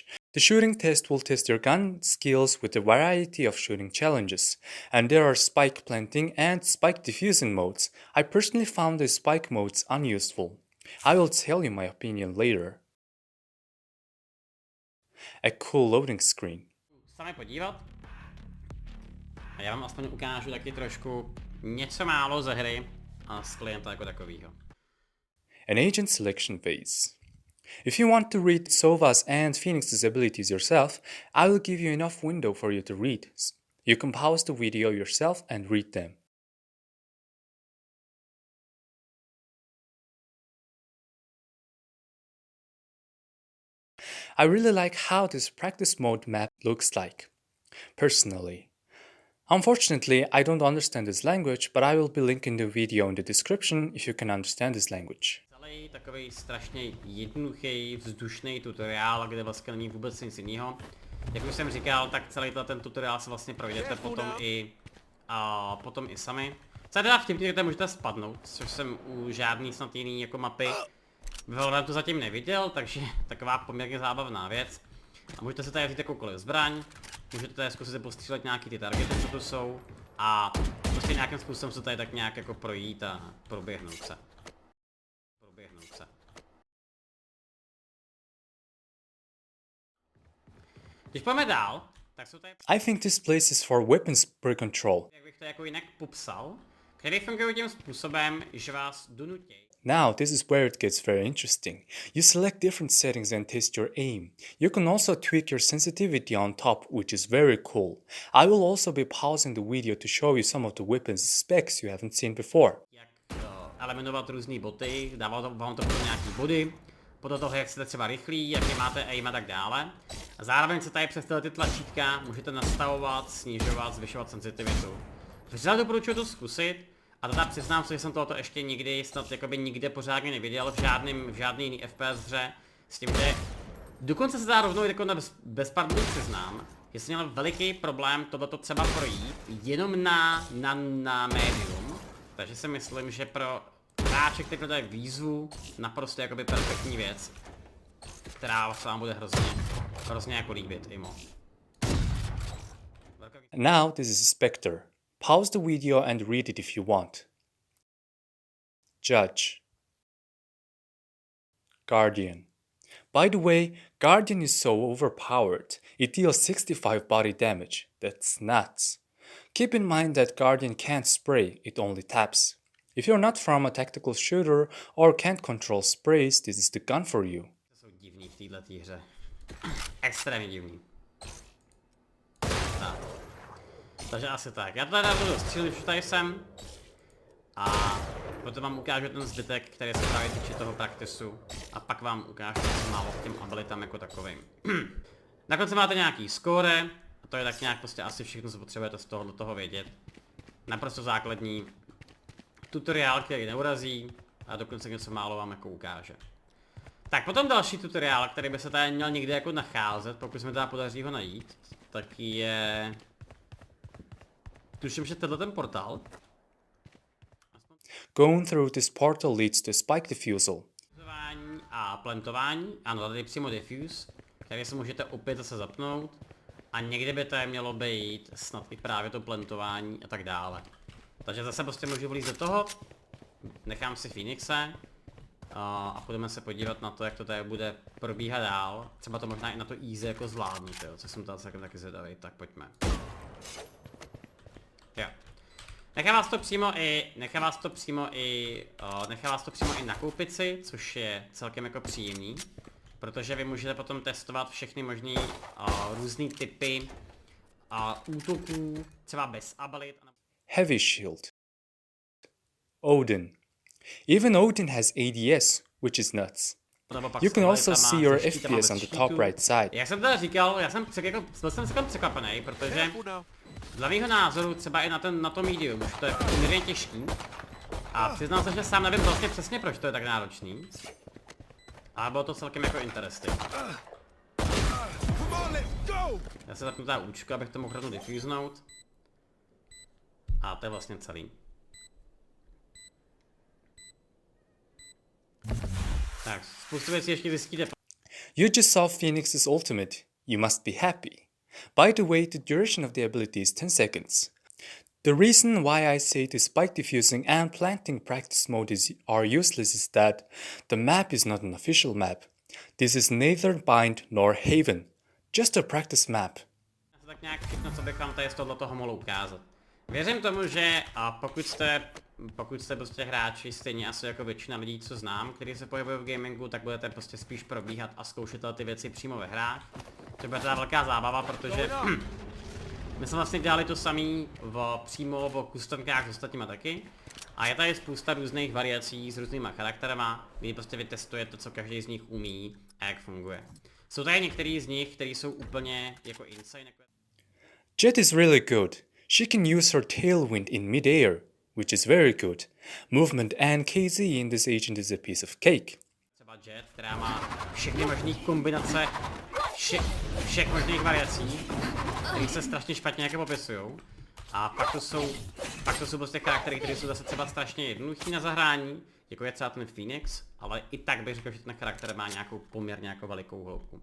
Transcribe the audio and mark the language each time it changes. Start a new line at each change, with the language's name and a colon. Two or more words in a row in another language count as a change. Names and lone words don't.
English: The shooting test will test your gun skills with a variety of shooting challenges, and there are spike planting and spike diffusing modes. I personally found the spike modes unuseful. I will tell you my opinion later. A cool loading screen.
Czech: Sami podívat. A já vám aspoň ukážu taky trošku něco málo ze hry a z klienta jako takovýho.
English: An agent selection phase. If you want to read Sova's and Phoenix's abilities yourself, I will give you enough window for you to read. You can pause the video yourself and read them. I really like how this practice mode map looks like, personally. Unfortunately, I don't understand this language, but I will be linking the video in the description if you can understand this language.
Czech: Celý takový strašně jednoduchý, vzdušný tutoriál, kde vlastně není vůbec nic jiného. Jak už jsem říkal, tak celý ten tutoriál se vlastně projdete potom i sami. Co je teda vtipně, kde můžete spadnout, což jsem u žádný snad jiný jako mapy v Valorantu zatím neviděl, takže taková poměrně zábavná věc. A můžete se tady vzít jakoukoliv zbraň, můžete tady zkusit postřílet nějaký ty targety, co tu jsou, a prostě nějakým způsobem se tady tak nějak jako projít a proběhnout se. Když půjdeme dál, tak jsou tady...
English: I think this place is for weapons per control.
Czech: Jak bych to jako jinak popsal, který fungují tím způsobem, že vás donutí.
English: Now, this is where it gets very interesting. You select different settings and test your aim. You can also tweak your sensitivity on top, which is very cool. I will also be pausing the video to show you some of the weapons specs you haven't seen before.
Czech: Jak eliminovat různý boty, dává vám to nějaký body, podle toho, jak jste třeba rychlí, jaký máte aim a tak dále. A zároveň se tady přes ty tlačítka můžete nastavovat, snižovat, zvyšovat senzitivitu. Vždyť doporučuji to zkusit. A teda přiznám se, že jsem tohoto ještě nikdy, snad jakoby nikde pořádně neviděl v žádný jiný FPS hře. S tím, že dokonce se dá rovnou jako bez pardonu přiznám, že jsem měl veliký problém tohleto třeba projít jenom na médium. Takže si myslím, že pro hráče, který prodají výzvu, naprosto jakoby perfektní věc, která se vám bude hrozně jako líbit i moc.
English: Now this is Spectre. Pause the video and read it if you want. Judge. Guardian. By the way, Guardian is so overpowered. It deals 65 body damage. That's nuts. Keep in mind that Guardian can't spray, it only taps. If you're not from a tactical shooter or can't control sprays, this is the gun for you.
Czech: To jsou divný v této hře. Extrémně divný. Tak. Takže asi tak. Já tady budu střílet, už tady jsem. A potom vám ukážu ten zbytek, který se právě týče toho praktisu. A pak vám ukážu něco málo k těm abilitám jako takovým. Na konci máte nějaký score. A to je tak nějak prostě asi všechno, co potřebujete z toho vědět. Naprosto základní tutoriál, který neurazí. A dokonce něco málo vám jako ukáže. Tak potom další tutoriál, který by se tady měl někde jako nacházet, pokud se mi teda podaří ho najít, tak je... Tuším, že tenhle ten portál.
English: Going through this portal leads to spike diffusal.
Czech: A plantování, ano, tady je přímo diffuse, který se můžete opět zase zapnout. A někde by tady mělo být snad i právě to plantování a tak dále. Takže zase prostě můžu vlízt do toho, nechám si Phoenixe a budeme se podívat na to, jak to tady bude probíhat dál. Třeba to možná i na to easy jako zvládnu, co jsem tady taky zvědavý, tak pojďme. Jo. Nechá vás to přímo i nakoupit si, což je celkem jako příjemný. Protože vy můžete potom testovat všechny možný různý typy útoků, třeba bez abilit.
English: Heavy Shield. Odin. Even Odin has ADS, which is nuts. You can also see your FPS on the top right side.
Czech: Jak jsem teda říkal, byl jsem celkem překvapený, protože dle mýho názoru třeba i na tom medium už to je poměrně těžký. A přiznal se, že sám nevím vlastně přesně, proč to je tak náročný. Ale bylo to celkem jako interesting. Já se zapnu teda účku, abych to mohl rovnou diffusenout. A to je vlastně celý. Tak, spoustu věcí ještě zjistíte.
English: You just saw Phoenix's ultimate. You must be happy. By the way, the duration of the ability is 10 seconds. The reason why I say the spike diffusing and planting practice mode are useless is that the map is not an official map. This is neither Bind nor Haven, just a practice map.
Czech: Tak nějak všechno, co bych vám tady z tohoto mohlo ukázat. Věřím tomu, že pokud jste prostě hráči stejně asi jako většina lidí, co znám, kteří se pohybují v gamingu, tak budete prostě spíš probíhat a zkoušet ty věci přímo ve hrách. To bude teda velká zábava, protože my jsme vlastně dělali to samý přímo v customkách s ostatníma taky. A je tady spousta různých variací s různýma charakterama, kdy prostě vytestujete, co každý z nich umí a jak funguje. Jsou tady některý z nich, kteří jsou úplně jako insane.
English: Jett is really good. She can use her tailwind in mid-air, which is very good. Movement and KZ in this agent is a piece of cake.
Czech: Třeba Jett, která má všechny možné kombinace, všech možných variací, které se strašně špatně jako popisujou. A pak to jsou prostě charaktery, které jsou zase třeba strašně jednoduchý na zahrání, jako je třeba ten Phoenix, ale i tak bych řekl, že ten charakter má nějakou poměrně jako velikou hloubku.